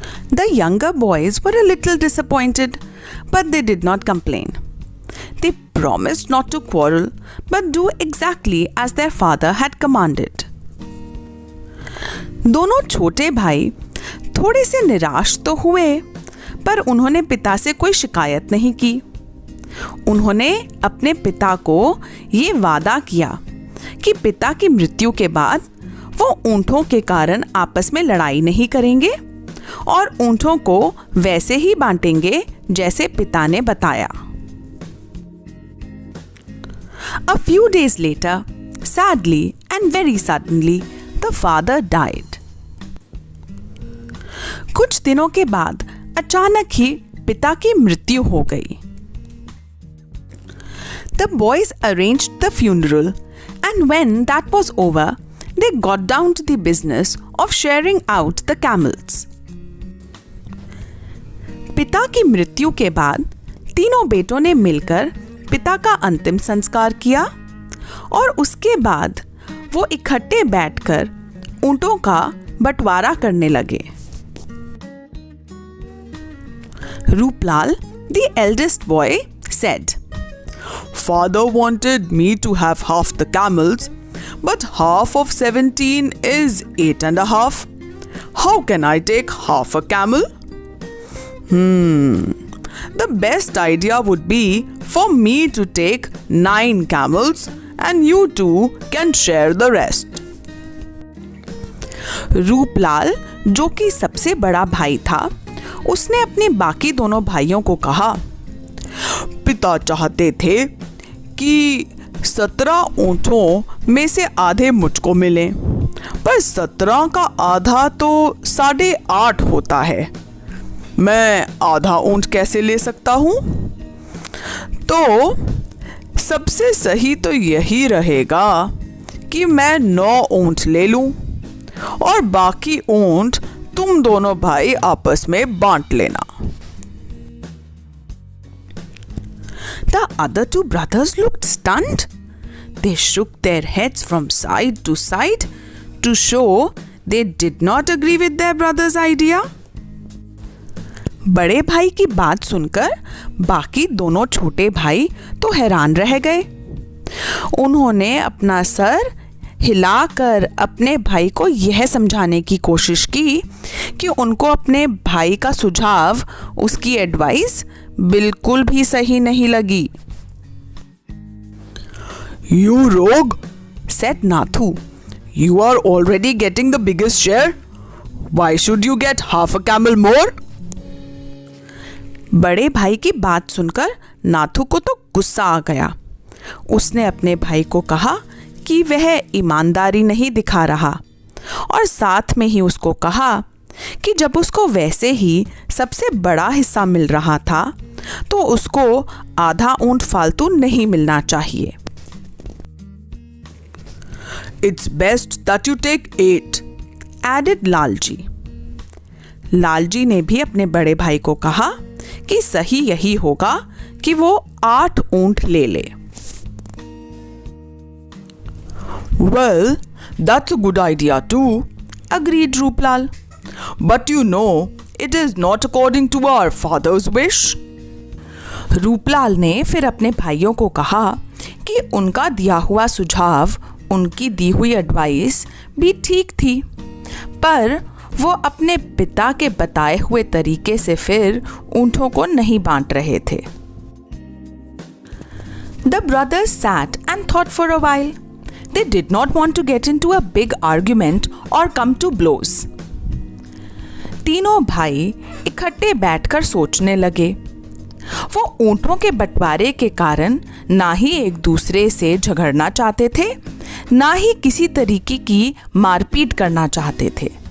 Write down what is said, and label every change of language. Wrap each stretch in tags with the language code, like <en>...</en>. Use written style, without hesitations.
<en>The younger boys were a little disappointed, but they did not complain. They promised not to quarrel, but do exactly as their father had commanded.</en> <hi>दोनों छोटे भाई थोड़े से निराश तो हुए, पर उन्होंने पिता से कोई शिकायत नहीं की. उन्होंने अपने पिता को ये वादा किया कि पिता की मृत्यु के बाद वो ऊंटों के कारण आपस में लड़ाई नहीं करेंगे और ऊंटों को वैसे ही बांटेंगे जैसे पिता ने बताया.</hi> <en>A few days later, sadly and very suddenly, the father died.</en> <hi>कुछ दिनों के बाद अचानक ही पिता की मृत्यु हो गई।</hi> <en>The boys arranged the funeral, and when that was over, they got down to the business of sharing out the camels.</en> <hi>पिता की मृत्यु के बाद तीनों बेटों ने मिलकर पिता का अंतिम संस्कार किया और उसके बाद वो इकट्ठे बैठकर ऊंटों का बंटवारा करने लगे।</hi> <en>Ruplal, the eldest boy, said, Father wanted me to have half the camels, but half of 17 is 8.5. How can I take half a camel? The best idea would be for me to take 9 camels and you two can share the rest.</en> <hi>Ruplal, जो कि सबसे बड़ा भाई था, उसने अपने बाकी दोनों भाइयों को कहा, पिता चाहते थे कि 17 ऊँटों में से आधे मुझको मिलें, पर 17 का आधा तो 8.5 होता है। मैं आधा ऊँट कैसे ले सकता हूँ? तो सबसे सही तो यही रहेगा कि मैं 9 ऊँट ले लूँ और बाकी ऊँट तुम दोनों भाई आपस में बांट लेना।</hi> <en>The other two brothers looked stunned. They shook their heads from side to side to show they did not agree with their brother's idea.</en> <hi>बड़े भाई की बात सुनकर बाकी दोनों छोटे भाई तो हैरान रह गए। उन्होंने अपना सर हिलाकर अपने भाई को यह समझाने की कोशिश की कि उनको अपने भाई का सुझाव, उसकी एडवाइस बिल्कुल भी सही नहीं लगी।</hi> <en>You rogue, said Nathu. You are already getting the biggest share. Why should you get half a camel more?</en> <hi>बड़े भाई की बात सुनकर नाथू को तो गुस्सा आ गया। उसने अपने भाई को कहा कि वह ईमानदारी नहीं दिखा रहा और साथ में ही उसको कहा कि जब उसको वैसे ही सबसे बड़ा हिस्सा मिल रहा था तो उसको आधा ऊंट फालतू नहीं मिलना चाहिए।</hi> <en>It's best that you take 8, added</en> <hi>Lalji. Lalji ने भी अपने बड़े भाई को कहा कि सही यही होगा कि वो 8 ऊंट ले ले।</hi> <en>Well, that's a good idea too, agreed Ruplal. But you know, it is not according to our father's wish.</en> <hi>Ruplal ने फिर अपने भाइयों को कहा कि उनका दिया हुआ सुझाव, उनकी दी हुई एडवाइस भी ठीक थी, पर वो अपने पिता के बताए हुए तरीके से फिर ऊंटों को नहीं बांट रहे थे।</hi> <en>The brothers sat and thought for a while. They did not want to get into a big argument or come to blows.</en> <hi>तीनों भाई इकट्ठे बैठकर सोचने लगे। वो ऊंटों के बंटवारे के कारण ना ही एक दूसरे से झगड़ना चाहते थे, ना ही किसी तरीके की मारपीट करना चाहते थे।</hi>